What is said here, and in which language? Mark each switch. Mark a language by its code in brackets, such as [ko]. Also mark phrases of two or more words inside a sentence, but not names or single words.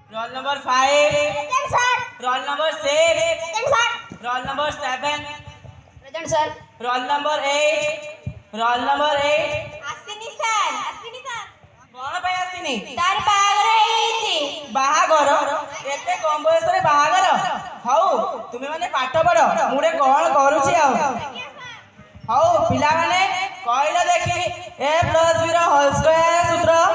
[en] Roll number 5. Present, sir. Roll number 6. Present, sir. Roll number 7. Present, sir. Roll number 8. Roll number 8. [or] ଆସିନି ସାର୍, ଆସିନି ସାର୍। କଣ ପାଇଁ ଆସିନି? ତାର ବାହାଘର ହେଇଯାଇଛି। ବାହାଘର? ଏତେ କମ ବୟସରେ ବାହାଘର? ହଉ ତୁମେ ମାନେ ପାଠ ପଢ, ମୁଁ ଗୋଟେ କଣ କରୁଛି ଆଉ। ହଉ ପିଲାମାନେ କହିଲ ଦେଖି [en] a plus b [or] ର [en] whole square [or] ସୂତ୍ର।